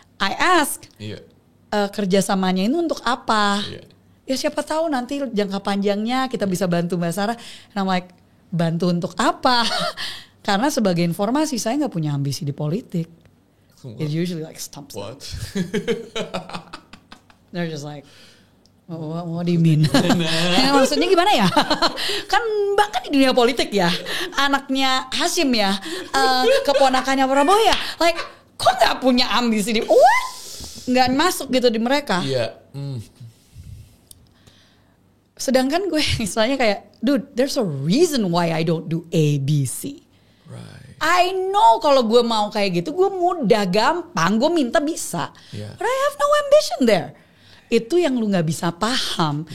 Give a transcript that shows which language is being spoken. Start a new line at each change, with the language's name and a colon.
English: I ask,
Indonesian: kerjasamanya ini untuk apa? Ya siapa tahu nanti jangka panjangnya kita bisa bantu Mbak Sarah.
English: And I'm like,
Indonesian: bantu untuk apa? Karena sebagai informasi saya gak punya ambisi di politik.
English: It usually like stumps. What? They're just like, what do you mean?
Indonesian: Maksudnya gimana ya? Kan Mbak kan di dunia politik ya, anaknya Hashim ya, keponakannya Prabowo ya. Like, kok nggak punya ambisi di? What? Nggak masuk gitu di mereka. Sedangkan gue misalnya kayak,
English: dude, there's a reason why I don't do A, B, C. I know
Indonesian: kalau gue mau kayak gitu, gue mudah, gampang, gue minta bisa.
English: But I have no ambition there.
Indonesian: Itu yang lu nggak bisa paham.